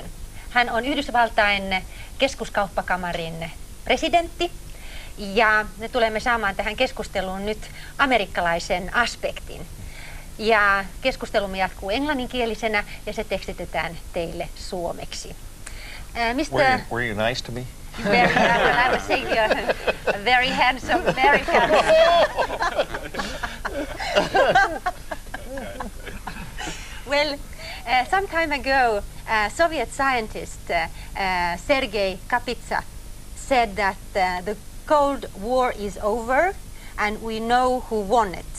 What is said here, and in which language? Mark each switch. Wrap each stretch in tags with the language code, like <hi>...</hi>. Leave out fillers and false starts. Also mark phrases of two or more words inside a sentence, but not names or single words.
<fi>Hän on Yhdysvaltain keskuskauppakamarin presidentti ja me tulemme saamaan tähän keskusteluun nyt amerikkalaisen aspektin. Ja keskustelumme jatkuu englanninkielisenä ja se tekstitetään teille suomeksi.</fi> <en>Were you nice to me? Very, I was saying you're a very handsome American. Well, some time ago, Soviet scientist Sergei Kapitsa said that the Cold War is over and we know who won it.</en>